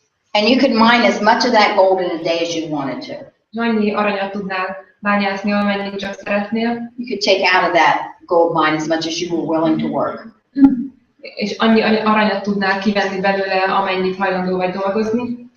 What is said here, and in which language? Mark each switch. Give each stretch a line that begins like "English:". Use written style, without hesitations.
English: And you could mine as much of that gold in a day as you wanted to.
Hungarian: És annyi aranyat tudnál bányászni, amennyit csak szeretnél.
English: You could take out of that gold mine as much as you were willing to work.
Hungarian: És annyi aranyat tudnál kivenni belőle, amennyit hajlandó vagy dolgozni.